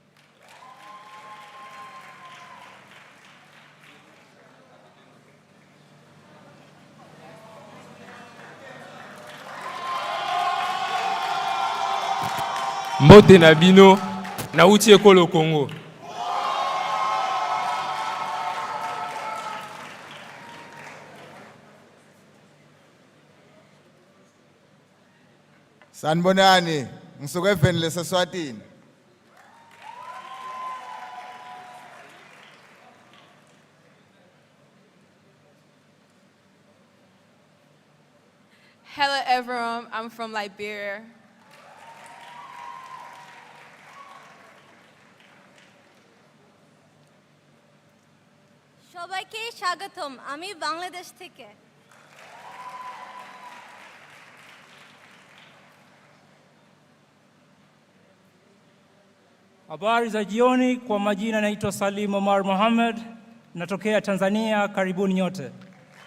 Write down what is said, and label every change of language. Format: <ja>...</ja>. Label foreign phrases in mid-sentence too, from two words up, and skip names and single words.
<ln>Mbote na bino nauti ekolo Congo.</ln> <ss>Sanibonani, ngisuka eVenile saSwatini.</ss> <en>Hello everyone, I'm from Liberia.</en> <bn>সবাইকে স্বাগতম আমি বাংলাদেশ থেকে</bn> <sw>Habari za jioni, kwa majina naitwa Salim Omar Mohamed, natokea Tanzania, karibuni nyote.</sw>